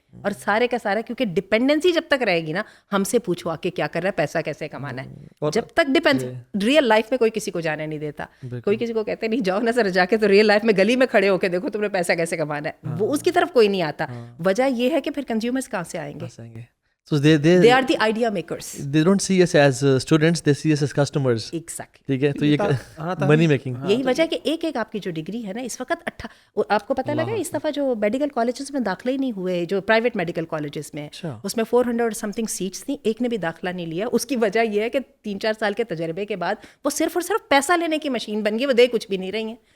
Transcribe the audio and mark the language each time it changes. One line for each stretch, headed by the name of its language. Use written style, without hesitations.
Urdu: اور سارے کا سارا، کیونکہ ڈپینڈنسی جب تک رہے گی نا، ہم سے پوچھو آ کے کیا کر رہا ہے، پیسہ کیسے کمانا ہے. جب تک ریئل لائف میں کوئی کسی کو جانے نہیں دیتا، کوئی کسی کو کہتے نہیں جاؤ نا ذرا جا کے تو ریئل لائف میں گلی میں کھڑے ہو کے دیکھو تم نے پیسہ کیسے کمانا ہے، وہ اس کی طرف کوئی نہیں آتا. وجہ یہ ہے کہ پھر کنزیومرز کہاں سے آئیں گے؟
English: So they are the idea makers. They don't see us as students, they see us as customers. Exactly.
Urdu: ٹھیک ہے، تو یہ منی میکنگ. یہی وجہ ہے کہ ایک آپ کی جو ڈگری ہے نا اس وقت آپ کو پتہ لگا اس دفعہ جو میڈیکل کالجز میں داخلے ہی نہیں ہوئے، جو پرائیویٹ میڈیکل کالجز میں، اس میں 400 سم تھنگ سیٹس تھیں، ایک نے بھی داخلہ نہیں لیا. اس کی وجہ یہ ہے کہ 3-4 سال کے تجربے کے بعد وہ صرف اور صرف پیسہ لینے کی مشین بن گئی، وہ دے کچھ بھی نہیں رہی ہیں.